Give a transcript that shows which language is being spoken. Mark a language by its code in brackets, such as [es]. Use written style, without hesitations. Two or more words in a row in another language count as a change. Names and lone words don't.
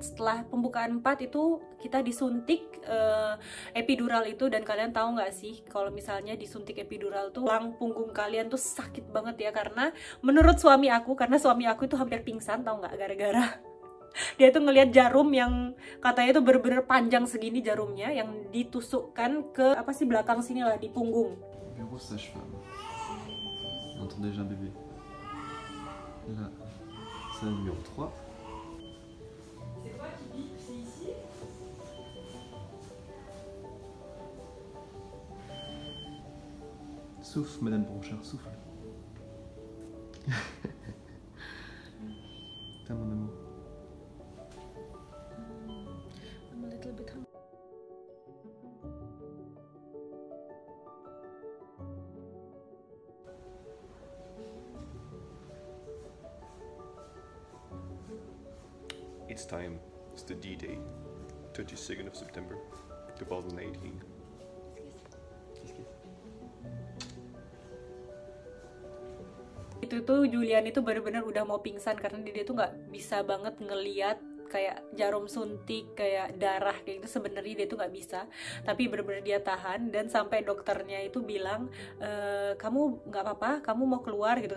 [id] Setelah pembukaan 4 itu kita disuntik epidural itu, dan kalian tahu nggak sih kalau misalnya disuntik epidural tuh tulang punggung kalian tuh sakit banget ya, karena menurut suami aku, karena suami aku itu hampir pingsan tahu nggak, gara-gara dia tuh ngelihat jarum yang katanya tuh bener-bener panjang segini jarumnya, yang ditusukkan ke apa sih belakang sini lah, di punggung. [fr] Bureau sage-femme. On entend déjà un bébé. Là, c'est le numéro 3. C'est toi qui vis, c'est ici? Souffle, Madame Bronchard, souffle. Putain, mon amour. [en] I'm a little bit hungry. It's time. It's the D-Day, 22nd of September, 2018. [id] Itu tuh Julian itu bener-bener udah mau pingsan karena dia tuh nggak bisa banget ngeliat kayak jarum suntik, kayak darah kayak gitu. Sebenarnya dia tuh nggak bisa, tapi bener-bener dia tahan, dan sampai dokternya itu bilang kamu nggak apa-apa, kamu mau keluar gitu.